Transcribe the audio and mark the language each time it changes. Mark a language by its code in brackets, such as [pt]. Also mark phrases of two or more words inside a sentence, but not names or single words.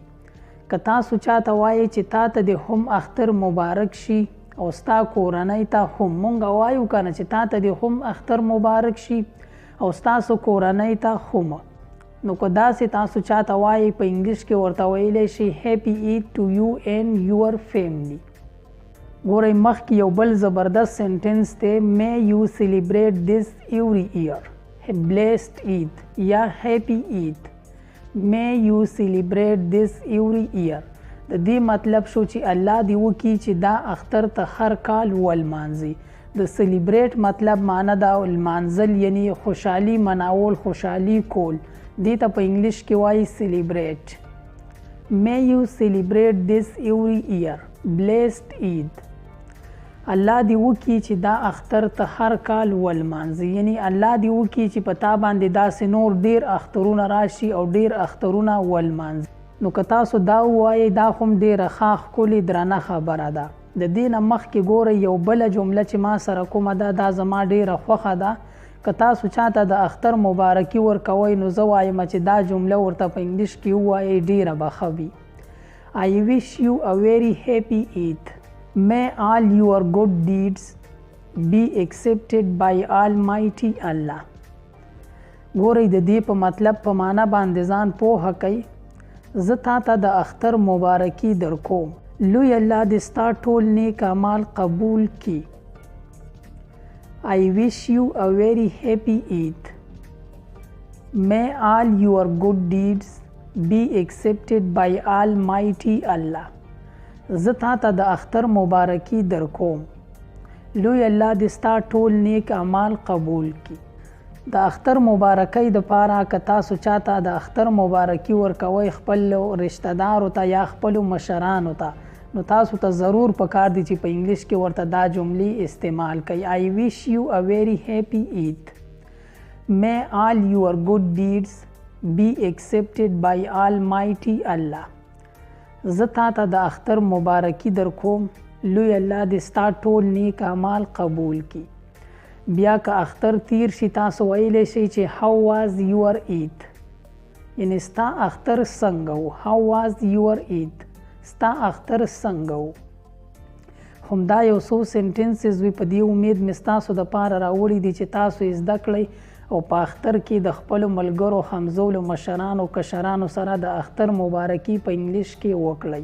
[ps] که تاسو چاته وایئ چې تا ته دې هم اختر مبارک شي او ستا کورنۍ ته هم، مونګ وایو کنه چې تا ته دې هم اختر مبارک شي او ستاسو کورنۍ ته هم. نو که داسې تاسو چاته وایئ په انګلیش کې ورته ویلی شي [en] happy Eid to you and your family. [ps] ګورئ مخکې یو بل زبردست سینټنس دی، [en] may you celebrate this every year. blessed Eid یا happy Eid. may you celebrate this every year. [ps] د دې مطلب شو چې الله دې وکړي چې دا اختر ته هر کال ولمانځي. د سیلیبریټ مطلب معنی دا لمانځل، یعنی خوشحالي مناول، خوشحالي کول. دې ته په انګلیش کې وایي سیلیبریټ. [en] may you celebrate this every year. blessed Eid. [ps] الله دې وکړي چې دا اختر ته هر کال ولمانځي، یعنی الله دې وکړي چې په تا باندې داسې نور ډیر اخترونه راشي او ډیر اخترونه ولمانځي. نو که تاسو دا ووایئ دا هم ډیره ښه ښکلې درنه خبره ده. د دې نه مخکې ګورئ یو بله جمله چې ما سره کومه ده دا زما ډیره خوښه ده. که تاسو چاته د اختر مبارکي ورکوئ نو زه وایم چې دا جمله ورته په انګلیش کې ووایئ، ډیره به ښه وي. [en] I wish you a very happy Eid. May all your good deeds be accepted by Almighty Allah. [ps] ګورئ د دې په مطلب په معنا باندې ځان پوهه کوئ. زه تا ته د اختر مبارکي در کوم. لوی الله دې ستا ټول نیک اعمال قبول کړي. [en] I wish you a very happy Eid. May all your good deeds be accepted by Almighty Allah. [ps] زه تا ته د اختر مبارکي در کوم. لوی الله دې ستا ټول نیک اعمال قبول کړي. د اختر مبارکۍ دپاره که تاسو چاته د اختر مبارکي ورکوئ خپل رشته دارو ته یا خپلو مشرانو ته، نو تاسو ته ضرور پکار دی چې په انګلیش کې ورته دا جملې استعمال کړئ. [en] I wish you a very happy Eid. May all your good deeds be accepted by Almighty Allah. [ps] زه تا ته د اختر مبارکي در کوم. لوی الله دې ستا ټول نیک اعمال قبول کړي. بیا که اختر تیر شي تاسو ویلی شئ چې [en] how was your Eid. [ps] یعنی ستا اختر څنګه و. [en] how was your Eid. [ps] ستا اختر څنګه و. همدا یو څو سینټنسز وي. په دې امید مې ستاسو دپاره راوړي دي چې تاسو یې زده کړئ او په اختر کې د خپلو ملګرو همزولو مشرانو کشرانو سره د اختر مبارکي په انګلیش کې وکړئ.